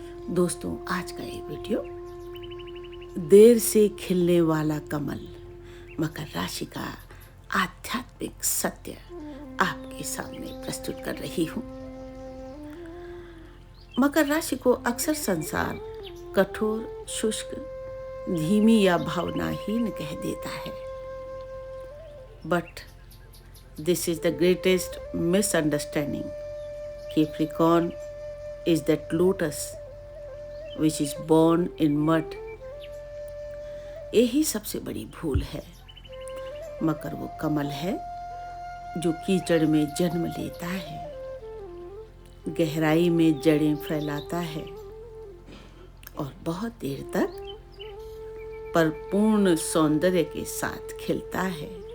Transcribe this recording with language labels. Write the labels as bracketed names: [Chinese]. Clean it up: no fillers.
[Hindi] दोस्तों, आज का ये वीडियो देर से खिलने वाला कमल, मकर राशि का आध्यात्मिक सत्य आपके सामने प्रस्तुत कर रही हूँ। मकर राशि को अक्सर संसार कठोर, शुष्क, धीमी या भावनाहीन कह देता है, [English] But this is the greatest misunderstanding. Capricorn is that lotus which is born in mud। [Hindi] यही सबसे बड़ी भूल है। मकर वो कमल है जो कीचड़ में जन्म लेता है, गहराई में जड़ें फैलाता है और बहुत देर तक पर पूर्ण सौंदर्य के साथ खिलता है।